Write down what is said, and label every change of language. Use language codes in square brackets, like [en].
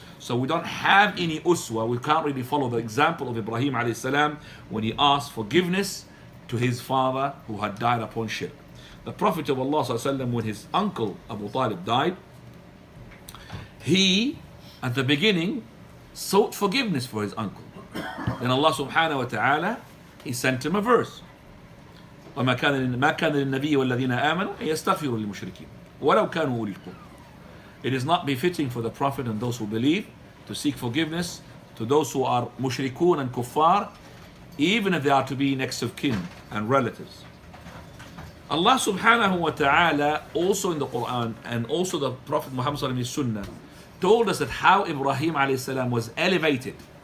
[en] So we don't have any uswa, we can't really follow the example of Ibrahim alayhi salam when he asked forgiveness to his father who had died upon shirk. The Prophet of Allah sallallahu alaihi wasallam, when his uncle Abu Talib died, he at the beginning sought forgiveness for his uncle. Then Allah subhanahu wa ta'ala, he sent him a verse. [ar] وما كان للنبي والذين آمنوا أن يستغفروا للمشركين ولو كانوا أولي القربى. [en] It is not befitting for the Prophet and those who believe to seek forgiveness to those who are mushrikun and kuffar, even if they are to be next of kin and relatives. Allah subhanahu wa ta'ala also in the Quran and also the Prophet Muhammad sallallahu alaihi wasallam Sunnah told us that how Ibrahim alayhi salam was elevated.